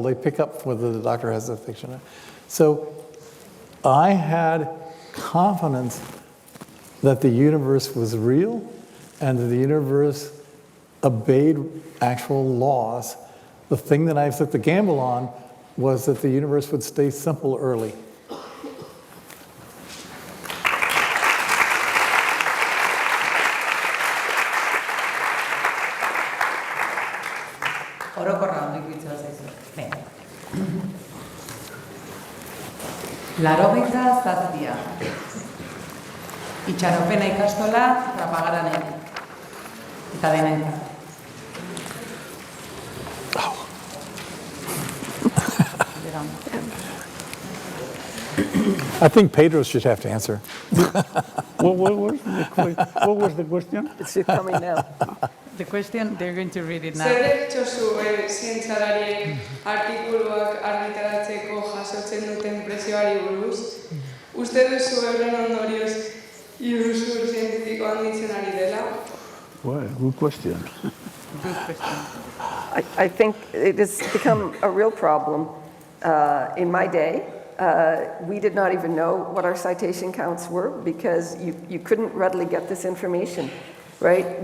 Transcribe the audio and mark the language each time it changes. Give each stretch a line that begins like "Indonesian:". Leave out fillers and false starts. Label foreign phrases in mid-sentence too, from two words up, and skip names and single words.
English: They pick up whether the doctor has a fiction. So I had confidence that the universe was real and that the universe obeyed actual laws. The thing that I took the gamble on was that the universe would stay simple early.
Basque: Orokorra ondo iruditzen zaizu. Venga. 87. Itxaropena ikastola Trapagaranen. Eta denentzat.
English: I think Pedro should have to answer. What was the question? It's coming now. The question, they're going to read it now.
Basque: Zer deritzozu zientzialariek artikuluak argitaratzeko jasotzen duten prezioari buruz? Uste duzu euren ondorioz iruzur zientifiko handitzen ari dela?
English: Well, good question. Good question. I think it has become a real problem. In my day, we did not even know what our citation counts were because you couldn't readily get this information, right?